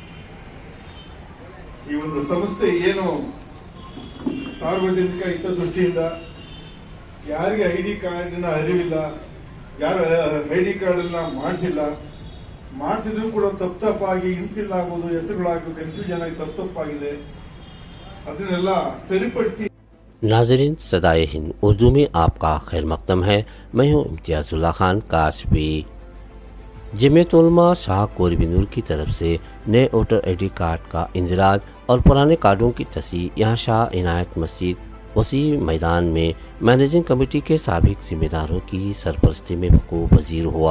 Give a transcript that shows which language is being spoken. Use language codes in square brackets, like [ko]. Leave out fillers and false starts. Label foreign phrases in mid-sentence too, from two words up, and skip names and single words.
[kn] ಈ ಒಂದು ಸಂಸ್ಥೆ ಏನು ಸಾರ್ವಜನಿಕ ಹಿತದೃಷ್ಟಿಯಿಂದ ಯಾರಿಗೆ ಐಡಿ ಕಾರ್ಡಿನ ಅರಿವಿಲ್ಲ, ಯಾರು ಐಡಿ ಕಾರ್ಡನ್ನ ಮಾಡಿಸಿದ್ರು ಕೂಡ ತಪ್ಪಾಗಿ ಇನ್ಫಿಲ್ ಆಗೋದು, ಹೆಸರುಗಳಾಗಿ ಕನ್ಫ್ಯೂಷನ್ ಆಗಿ ತಪ್ಪಾಗಿದೆ, ಅದನ್ನೆಲ್ಲ ಸರಿಪಡಿಸಿ. [hi] नाजरीन, सदाए हिंद उर्दू में आपका खैर मकदम है। मैं हूँ इम्तियाज़ुल्ला खान कासवी। जमीयत उलमा शाह कोरबी नूर की तरफ से नए [en] voter ID card [hi] का इंदिराज और पुराने कार्डों की तस्दीक यहाँ शाह इनायत मस्जिद उसी मैदान में [en] managing committee [hi] के साबिक जिम्मेदारों की सरपरस्ती में वकूफ़ पजीर हुआ।